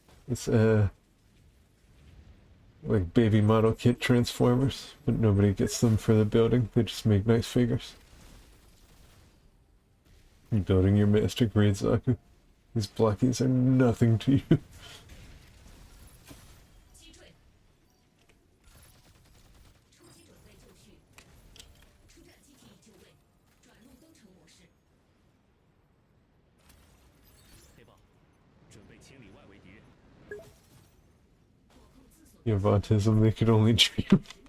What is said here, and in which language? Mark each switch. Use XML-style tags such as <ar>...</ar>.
<en>It's, like baby model kit transformers, but nobody gets them for the building. They just make nice figures. You're building your master grade Zaku. These blockies are nothing to you.</en> <zh>击坠，出击准备就绪，出战机体就位，转入登程模式。黑豹，准备清理外围敌人。</zh> <en>You have autism, they could only dream.</en>